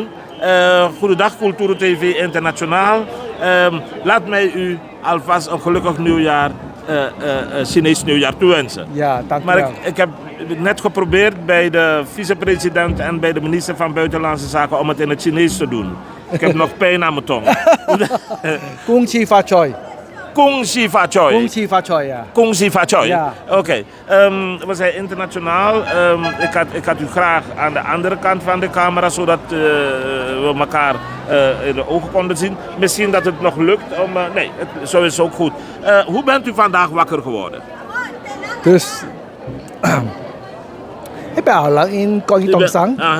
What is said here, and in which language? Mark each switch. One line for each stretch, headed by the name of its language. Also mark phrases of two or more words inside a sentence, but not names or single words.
Dutch: Goedendag Cultura TV Internationaal. Laat mij u alvast een gelukkig nieuwjaar, Chinees nieuwjaar toewensen. Ja, dank u Maar wel. ik heb net geprobeerd bij de vicepresident en bij de minister van Buitenlandse Zaken om het in het Chinees te doen. Ik heb nog pijn aan mijn tong.
Cantonese: 恭喜發財. 恭喜發財. 恭喜發財, ja. 恭喜發財.
Dutch: Ja. Oké. We zijn internationaal. Ik had u graag aan de andere kant van de camera, zodat we elkaar in de ogen konden zien. Misschien dat het nog lukt. Nee, zo is het ook goed. Hoe bent u vandaag wakker geworden? Dus ik ben al lang in Gyeonggi-Dong-Sang.